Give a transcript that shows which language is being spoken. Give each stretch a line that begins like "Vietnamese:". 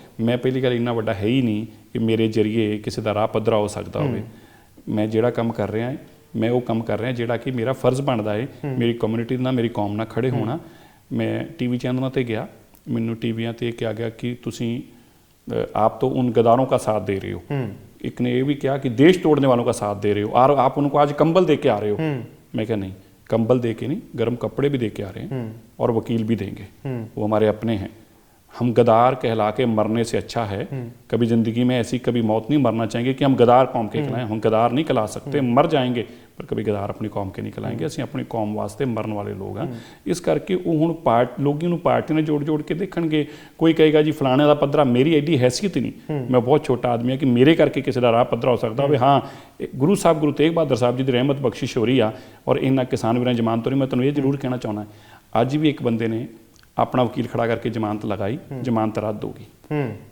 Punjabi: ਮੈਂ ਪਹਿਲੀ ਗੱਲ ਇੰਨਾ ਵੱਡਾ ਹੈ ਹੀ ਨਹੀਂ ਕਿ ਮੇਰੇ ਜ਼ਰੀਏ ਕਿਸੇ ਦਾ ਰਾਹ ਪੱਧਰਾ ਹੋ ਸਕਦਾ ਹੋਵੇ। ਮੈਂ ਜਿਹੜਾ ਕੰਮ ਕਰ ਰਿਹਾ ਮੈਂ ਉਹ ਕੰਮ ਕਰ ਰਿਹਾ ਜਿਹੜਾ ਕਿ ਮੇਰਾ ਫਰਜ਼ ਬਣਦਾ ਹੈ ਮੇਰੀ ਕਮਿਊਨਿਟੀ ਨਾਲ, ਮੇਰੀ ਕੌਮ ਨਾਲ ਖੜੇ ਹੋਣਾ। ਮੈਂ ਟੀਵੀ ਚੈਨਲਾਂ 'ਤੇ ਗਿਆ, ਮੈਨੂੰ ਟੀਵੀਆਂ 'ਤੇ ਕਿਹਾ ਗਿਆ ਕਿ ਤੁਸੀਂ
Hindi: आप तो उन गद्दारों का साथ दे रहे हो। एक ने ये भी कहा कि देश तोड़ने वालों का साथ दे रहे हो और आप उनको आज कंबल दे के आ रहे हो। मैं कहा नहीं, कंबल दे के नहीं, गर्म कपड़े भी दे के आ रहे हैं और वकील भी देंगे, वो हमारे अपने हैं। हम गद्दार कहला के मरने से अच्छा है, कभी ज़िंदगी में ऐसी कभी मौत नहीं मरना चाहेंगे कि हम गद्दार कौम के खिलाएं। हम गद्दार नहीं खिला सकते, मर जाएंगे, पर कभी गद्दार अपनी कौम के नहीं खिलाएंगे।
Punjabi: ਅਸੀਂ ਆਪਣੀ ਕੌਮ ਵਾਸਤੇ ਮਰਨ ਵਾਲੇ ਲੋਕ ਹਾਂ। ਇਸ ਕਰਕੇ ਉਹ ਹੁਣ ਲੋਕੀ ਨੂੰ ਪਾਰਟੀ ਨਾਲ ਜੋੜ ਕੇ ਦੇਖਣਗੇ। ਕੋਈ ਕਹੇਗਾ ਜੀ ਫਲਾਣੇ ਦਾ ਪੱਧਰਾ, ਮੇਰੀ ਐਡੀ ਹੈਸੀਅਤ ਨਹੀਂ, ਮੈਂ ਬਹੁਤ ਛੋਟਾ ਆਦਮੀ ਹਾਂ ਕਿ ਮੇਰੇ ਕਰਕੇ ਕਿਸੇ ਦਾ ਰਾਹ ਪੱਧਰਾ ਹੋ ਸਕਦਾ ਹੋਵੇ। ਹਾਂ, ਗੁਰੂ ਸਾਹਿਬ ਗੁਰੂ ਤੇਗ ਬਹਾਦਰ ਸਾਹਿਬ ਜੀ ਦੀ ਰਹਿਮਤ ਬਖਸ਼ਿਸ਼ ਹੋ ਰਹੀ ਆ ਔਰ ਇਹਨਾਂ ਕਿਸਾਨ ਵੀਰਾਂ ਜ਼ਮਾਨਤ ਤੋਂ। ਮੈਂ ਤੁਹਾਨੂੰ ਇਹ ਜ਼ਰੂਰ ਕਹਿਣਾ ਚਾਹੁੰਦਾ, ਅੱਜ ਵੀ ਇੱਕ ਬੰਦੇ ਨੇ ਆਪਣਾ ਵਕੀਲ ਖੜਾ ਕਰਕੇ ਜ਼ਮਾਨਤ ਲਗਾਈ, ਜ਼ਮਾਨਤ ਰੱਦ ਹੋ ਗਈ।